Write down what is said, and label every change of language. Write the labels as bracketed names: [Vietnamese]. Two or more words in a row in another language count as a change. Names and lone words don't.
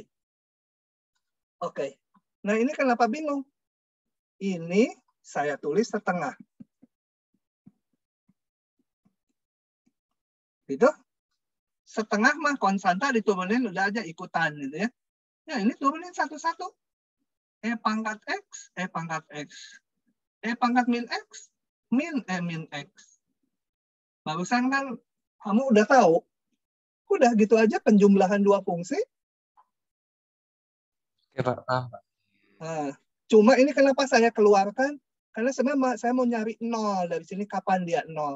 [Indonesian] Oke. Nah, ini kenapa bingung? Ini saya tulis setengah. Gitu. Setengah mah konstanta diturunin udah aja ikutan gitu ya. Ya, ini turunin satu-satu. E pangkat X, E pangkat X. E pangkat min X, min E min X. Barusan kan kamu udah tahu. Udah gitu aja penjumlahan dua fungsi. Oke, Pak. Paham, Pak. Nah, cuma ini kenapa saya keluarkan? Karena sebenarnya saya mau nyari 0. Dari sini kapan dia 0.